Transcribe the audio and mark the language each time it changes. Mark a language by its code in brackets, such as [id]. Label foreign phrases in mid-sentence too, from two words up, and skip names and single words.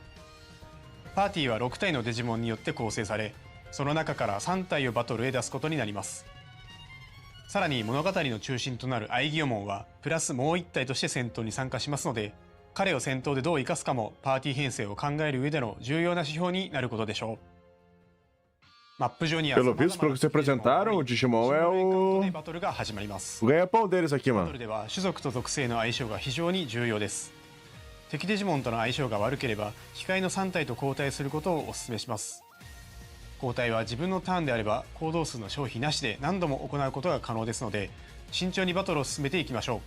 [ja] パーティーは6体のデジモンによって構成され、その中から3体をバトルへ出すことになります。さらに物語の中心となるアイギオモンはプラスもう1体として戦闘に参加しますので、彼を戦闘でどう生かすかもパーティー編成を考える上での重要な指標になることでしょう。マップ上には [pt] Pelo visto, pelo que vocês apresentaram, o Digimon é o... [ja] バトルが始まります。 [pt] O ganha-pau deles aqui, [ja] バ [pt] mano. [ja] トルでは種族と属性の相性が非常に重要です。敵デジモンとの相性が悪ければ控えの3体と交代することをお勧めします。交代は自分のターンであれば行動数の消費なしで何度も行うことが可能ですので、慎重にバトルを進めていきましょう。